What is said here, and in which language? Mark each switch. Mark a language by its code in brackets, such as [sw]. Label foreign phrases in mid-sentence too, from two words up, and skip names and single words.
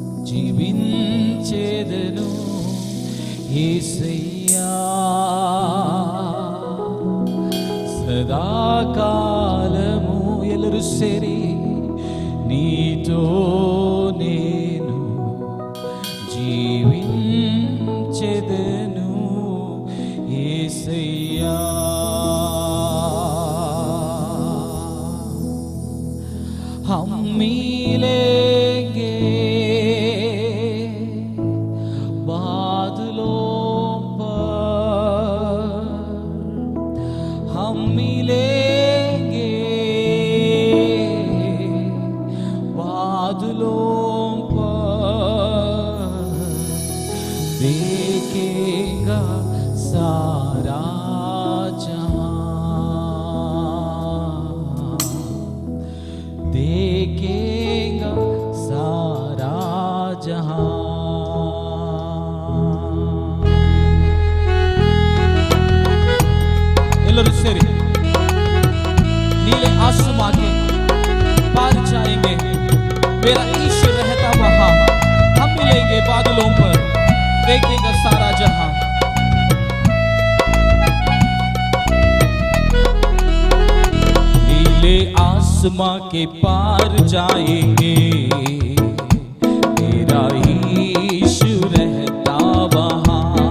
[te] జీవించేదను యేసయ్యా సదాకాలము. [kn] ಎಲ್ಲರೂ ಸೇರಿ [te] నీతో నేను జీవించెదను యేసయ్యా. [hi] हम मिलेंगे बादलों पर, हम मिलेंगे बादलों पर, देखेगा सारा जहां, देखेगा सारा जहां. [kn] ಎಲ್ಲರೂ ಸೇರಿ [hi] नीले आसमां के पार जाएंगे, मेरा ईश्वर रहता वहां, हम मिलेंगे बादलों पर, देखेगा सारा जहां. नीले आसमां के पार जाएंगे, मेरा ईश्वर रहता वहां.